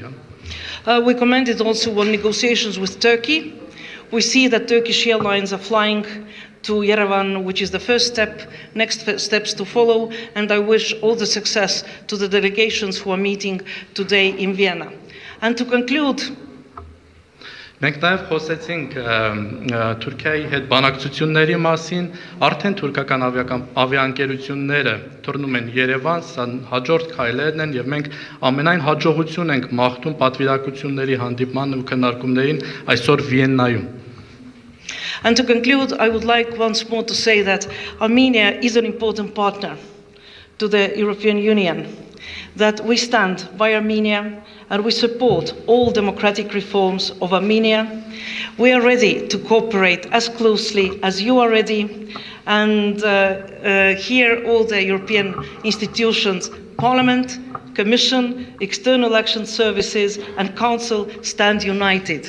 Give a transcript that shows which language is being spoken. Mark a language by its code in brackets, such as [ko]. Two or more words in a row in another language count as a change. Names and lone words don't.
[en] We commented also on negotiations with Turkey. We see that Turkish airlines are flying to Yerevan, which is the first step, next steps to follow, and I wish all the success to the delegations who are meeting today in Vienna. And to conclude, [hy] Մենք նաև խոսեցինք Թուրքիայի հետ բանակցությունների մասին, արդեն թուրքական ավիաընկերությունները թռնում են Երևան, սա հաջորդ քայլերն են եւ մենք ամենայն հաջողություն ենք մաղթում պատվիրակությունների հանդիպման ու քննարկումներին այսօր Վիեննայում։ [en] And to conclude, I would like once more to say that Armenia is an important partner to the European Union, that we stand by Armenia and we support all democratic reforms of Armenia. We are ready to cooperate as closely as you are ready, and here all the European institutions, Parliament, Commission, External Action Services and Council stand united.